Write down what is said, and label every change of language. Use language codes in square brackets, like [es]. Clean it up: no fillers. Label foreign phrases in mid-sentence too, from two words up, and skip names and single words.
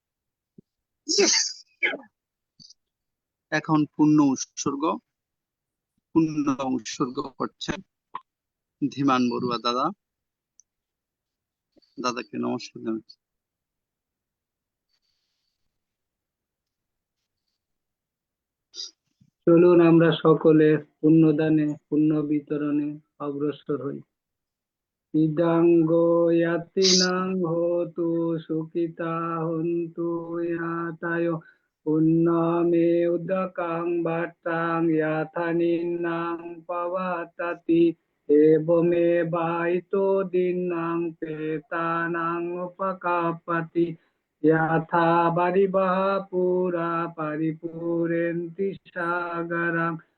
[bn] এখন পূর্ণ উৎসর্গ করছেন ধীমান বড়ুয়া দাদা। দাদাকে নমস্কার জানাচ্ছি। চলুন আমরা সকলে পুণ্যদানে পুণ্য বিতরণে অগ্রসর হই। [pi] ইদাঙ্গ ইয়াতিনাং হোতু সুখিতা হন্তু ইয়াতায় পুণ্যমে উদকাং বাটাং ইয়াথানিন্নাং পবতাতি এবমে বাইতো দিন্নাং পেতানাং উপকাপতি ইয়াথা বারিবাহ পুরা পরিপূরেন্তি সাগরাং